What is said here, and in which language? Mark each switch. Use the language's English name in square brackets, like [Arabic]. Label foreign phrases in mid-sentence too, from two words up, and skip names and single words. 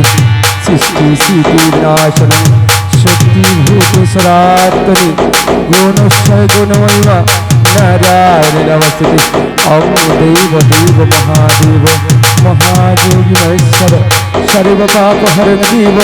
[Sanskrit] सृष्टि स्थिति नाशनं शक्ति भूत सनातनी गुणक्षय गुणमहिमा नारायण नमस्ते। অং দেব দেব মহাদেব মহাযোগী মহেশ্বর সর্ব পাপ হরণ জীব